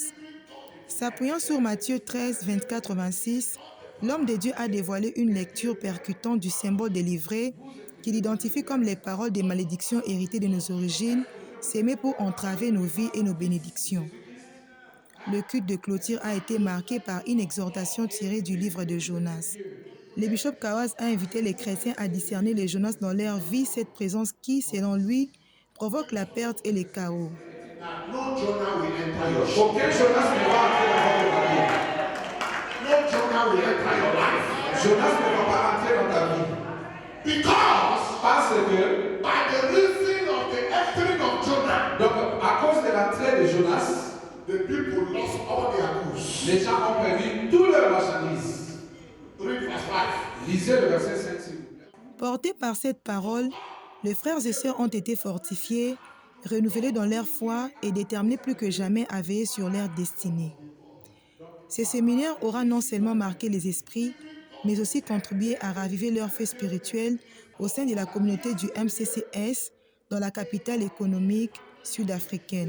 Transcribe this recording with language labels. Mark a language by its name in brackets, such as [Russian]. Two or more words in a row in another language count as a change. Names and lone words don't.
[French] S'appuyant sur Matthieu 13, 24-26, l'homme de Dieu a dévoilé une lecture percutante du symbole délivré qu'il identifie comme les paroles des malédictions héritées de nos origines, sémées pour entraver nos vies et nos bénédictions. Le culte de clôture a été marqué par une exhortation tirée du livre de Jonas. Le bishop Kawaz a invité les chrétiens à discerner les Jonas dans leur vie, cette présence qui, selon lui, provoque la perte et le chaos. [English] No Jonah will enter your life. [French] Aucun Jonas ne va entrer dans votre vie. [English] No Jonah will enter your life. [French] Jonas ne va pas entrer dans ta vie. Parce que [English] by the reason of the entering of Jonah, [French] donc à cause de l'entrée de Jonas, [English] the people lost all their goods. [French] Les gens ont perdu toutes leurs marchandises. [English] Read verse 5. [French] Lisez le verset 5 s'il vous plaît. Portés par cette parole, les frères et sœurs ont été fortifiés, renouvelés dans leur foi et déterminés plus que jamais à veiller sur leur destinée. Ce séminaire aura non seulement marqué les esprits, mais aussi contribué à raviver leur feu spirituel au sein de la communauté du MCCS dans la capitale économique sud-africaine.